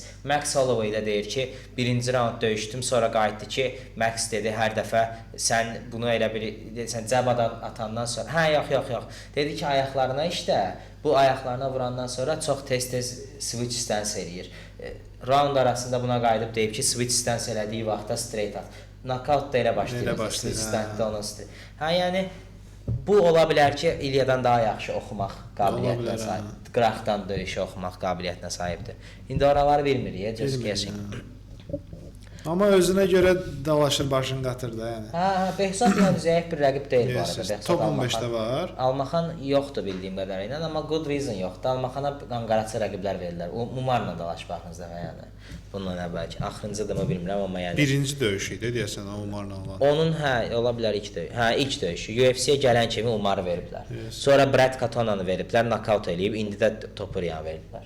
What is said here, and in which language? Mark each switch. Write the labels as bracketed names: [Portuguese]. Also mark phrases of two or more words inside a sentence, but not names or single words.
[Azerbaijani] Max Holloway da deyir ki, birinci raund döyüşdüm, sonra qayıtdı ki, Max dedi, hər dəfə sən bunu elə sən cəb atandan sonra, yox, dedi ki, ayaqlarına işlə, bu ayaqlarına vurandan sonra çox tez-tez [English] switch stance [Azerbaijani] eləyir. Round arasında buna qayıdıb deyib ki, [English] switch stance [Azerbaijani] elədiyi vaxtda straight at. Knockout da elə başlayır. Yəni bu ola bilər ki, İlyadan daha yaxşı oxumaq qabiliyyətinə sahibdir. Qıraqdan döyüşü oxumaq qabiliyyətinə sahibdir. İndi oraları bilmirik, [English] just guessing. [Azerbaijani] Amma özünə görə dalaşır, başını qatır da, yəni. Behzad yəni zəif bir rəqib deyil bu arada. Top 15-də var. Almaxan yoxdur bildiyim qədərilə, amma [English] good reason [Azerbaijani] yoxdur. Almaxana qanqaraçı rəqiblər verirlər. Umarla dalaş baxınız da, yəni. Bundan əvvəlki axırıncıdırmı bilmirəm, amma yəni birinci döyüşü idi deyəsən Umarla olan. Onun ola bilər ilk döyüşü. UFC-yə gələn kimi Umarı veriblər. Sonra Brad Katonanı veriblər, knockout eləyib, indi də Topuriyanı veriblər.